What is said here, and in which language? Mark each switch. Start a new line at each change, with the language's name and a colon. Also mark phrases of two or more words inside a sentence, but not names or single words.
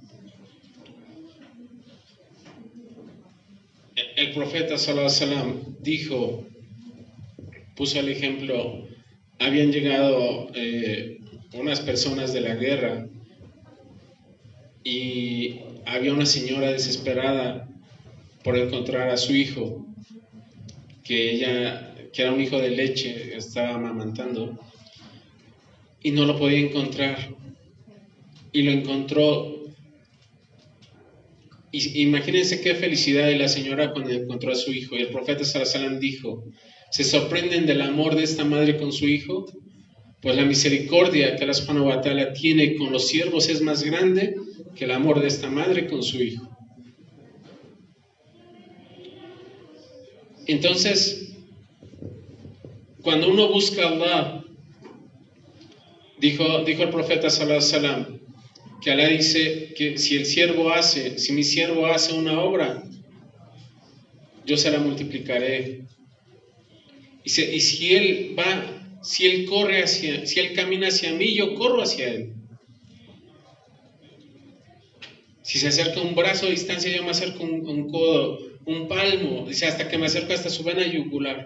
Spanish: El profeta
Arabic: صلى الله عليه وسلم
Spanish: dijo, puso el ejemplo, habían llegado unas personas de la guerra y había una señora desesperada por encontrar a su hijo, que era un hijo de leche, estaba amamantando y no lo podía encontrar, y lo encontró. Y imagínense qué felicidad de la señora cuando encontró a su hijo. Y el profeta
Arabic: صلى الله عليه وسلم
Spanish: dijo, ¿se sorprenden del amor de esta madre con su hijo? Pues la misericordia que Allah
Arabic: سبحانه وتعالى
Spanish: tiene con los siervos es más grande que el amor de esta madre con su hijo. Entonces, cuando uno busca a Allah, dijo el profeta
Arabic: صلى الله عليه وسلم,
Spanish: que Allah dice que si mi siervo hace una obra, yo se la multiplicaré. Y si él camina hacia mí, yo corro hacia él. Si se acerca un brazo de distancia, yo me acerco un codo, un palmo, dice, hasta que me acerco hasta su vena yugular.